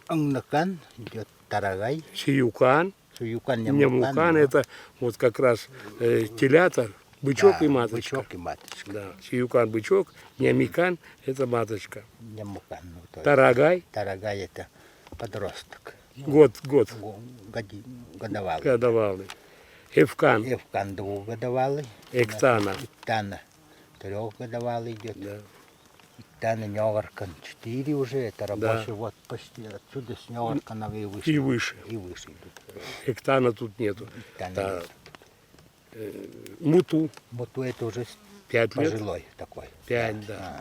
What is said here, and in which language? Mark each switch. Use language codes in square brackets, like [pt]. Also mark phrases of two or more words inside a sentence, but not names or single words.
[ru] Ангнакан идет тарагай. Сиюкан. Суюкан, Нямукан это вот как раз телята, бычок да, и маточка. Бычок и маточка. Да. Сиюкан бычок, нямикан это маточка. Нямукан. Ну, то есть Тарагай тарагай это подросток. год Годовалый. годовалый. Эвкан, Эвкан 2-годовалый. эктана. Иктана 3-годовалый идет. Да. Иктана Нёгаркан 4 уже. Это рабочий вот почти отсюда с Нёгаркана и выше. И выше. И выше идут. Эктана тут нету. Иктана Да. нет. Муту Вот это уже 5 лет. пожилой такой. 5, да.